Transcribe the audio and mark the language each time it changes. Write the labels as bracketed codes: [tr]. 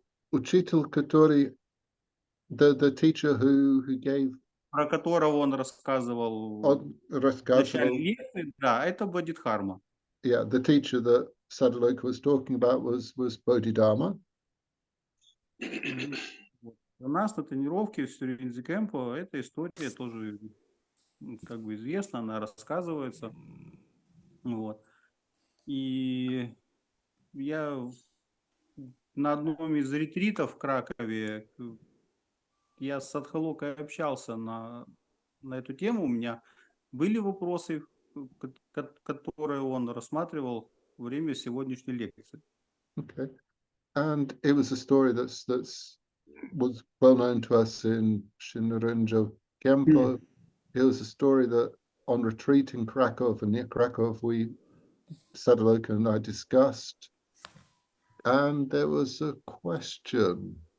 [ru] Учитель, который, [en] the teacher who gave, [ru] про которого он рассказывал в начале лекции, да, это Бодхидхарма. [en] Yeah, the teacher that Sаддхалока was talking about was Bodhidharma. [ru] У нас на тренировке в Сюринзи Кэмпо эта история тоже как бы известна, она рассказывается. Вот. И я на одном из ретритов в Кракове я с Саддхалокой общался на эту тему, у меня были вопросы, которые он рассматривал во время сегодняшней лекции. [en] Okay. And it was a story that's was well known to us in Shinrinjo Kempo. It was a story that on retreat in Krakow and near Krakow, Sadhaloka and I discussed, and there was a question.